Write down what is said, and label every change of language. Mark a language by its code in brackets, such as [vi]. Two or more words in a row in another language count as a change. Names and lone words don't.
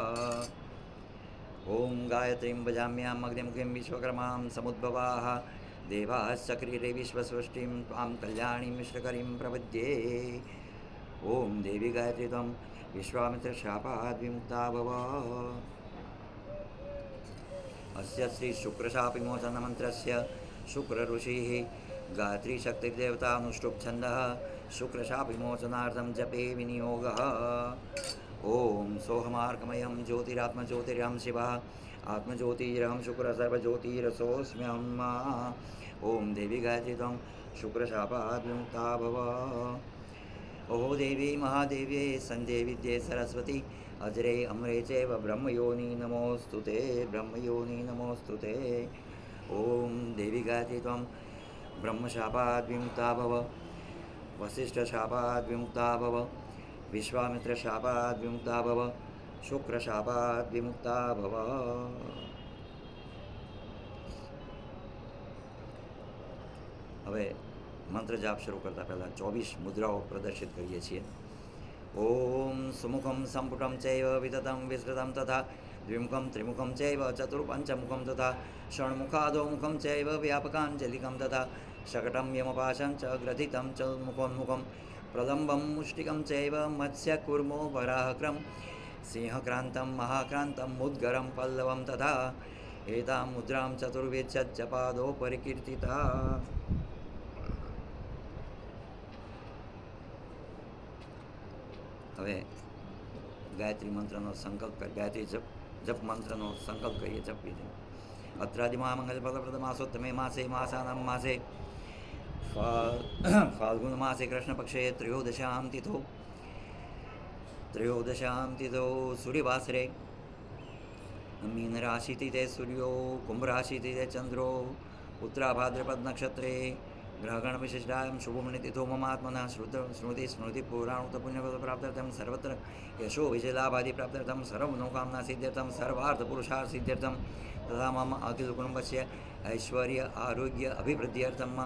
[sa] ઓમ ગાયત્રીં ભજામ્યામ અગ્નિમુખીં વિશ્વકર્માં સમુદ્ભવાઃ દેવાશ્ચક્રીરે વિશ્વસૃષ્ટિં ત્વાં કલ્યાણીં મિશ્રકરીં પ્રપદ્યે. ઓમ દેવી ગાયત્રી ત્વં વિશ્વામિત્ર શાપાદ વિમુક્તા ભવ. અસ્ય શ્રી શુક્રશાપ વિમોચન મંત્રસ્ય શુક્ર ઋષિઃ ગાયત્રી શક્તિર્દેવતા અનુષ્ટુપ છંદઃ शुक्रशापविमोचनार्थं जपे विनियोगः। ॐ सोऽहमार्कमयं ज्योतिरात्मज्योतिरहं शिवः आत्मज्योतिरहं शुक्रसर्वज्योतिरसोऽस्म्यहम्। ॐ देवी गायत्री त्वं शुक्रशापात् विमुक्ता भव। ओहो देवी महादेव्ये सन्देविद्ये सरस्वती अजरे अमरे चैव ब्रह्मयोनि नमोऽस्तु ते ब्रह्मयोनि नमोऽस्तु ते। ॐ देवी गायत्री त्वं ब्रह्मशापात् विमुक्ता भव वसिष्ठशापात् विमुक्ता भव विश्वामित्रशापात् विमुक्ता भव शुक्रशापात् विमुक्ता भव। [gu] હવે મંત્ર જાપ શરૂ કરતાં પહેલાં 24 મુદ્રાઓ પ્રદર્શિત કરીએ છીએ। [sa] ઓમ સુમુખમ સંપુટમ ચૈવ વિતતમ વિસ્તૃતમ તથા દ્વિમુખમ ત્રિમુખમ ચૈવ ચતુર્પંચમુખમ તથા ષણ્મુખાદોમુખમ ચૈવ વ્યાપકાંજલિકમ તથા शकटं यमपाशं च ग्रथितं च मुखोन्मुखं प्रलम्बं मुष्टिकं चैव मत्स्यकूर्मो वराहक्रं सिंहक्रान्तं महाक्रान्तं मुद्गरं पल्लवं तथा एतां मुद्रां चतुर्विंशत्यपादो परिकीर्तिता। [gu] હવે ગાયત્રી મંત્રનો સંકલ્પ ગાયત્રી જપ મંત્રનો સંકલ્પ કરીએ જપ વિધિ। [sa] अत्रादिमहामङ्गलफलप्रदमासोत्तमे मासे मासानां मासे फाल्गुनमासे कृष्णपक्षे त्रयोदशां तिथौ सूर्यवासरे मीनराशितिथे सूर्यो कुम्भराशितिथे चन्द्रो उत्तराभाद्रपदनक्षत्रे ग्रहगणविशिष्टायां शुभमुनितिथो ममात्मनः स्मृतिपुराणोक्तपुण्यफलप्राप्त्यर्थं सर्वत्र यशो विजयलाभादिप्राप्त्यर्थं सर्वमनोकामनासिद्ध्यर्थं सर्वार्थपुरुषार्थसिद्ध्यर्थं तथा मम अखिलकुटुम्बस्य ऐश्वर्य आरोग्य अभिवृद्ध्यर्थं